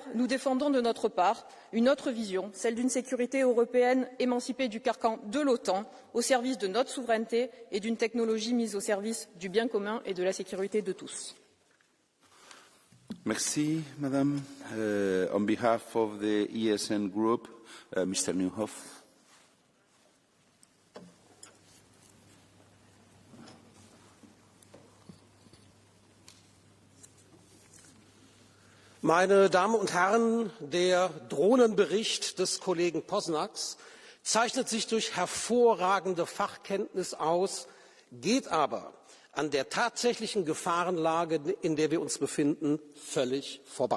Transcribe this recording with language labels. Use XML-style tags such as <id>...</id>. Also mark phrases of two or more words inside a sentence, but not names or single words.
<fr>Nous défendons de notre part une autre vision, celle d'une sécurité européenne émancipée du carcan de l'OTAN, au service de notre souveraineté et d'une technologie mise au service du bien commun et de la sécurité de tous. Merci, Madame.</fr> <en>On behalf of the ESN Group, Mr. Newhoff.</en> <de>Meine Damen und Herren, der Drohnenbericht des Kollegen Pozņaks zeichnet sich durch hervorragende Fachkenntnis aus, geht aber an der tatsächlichen Gefahrenlage, in der wir uns befinden, völlig vorbei.</de>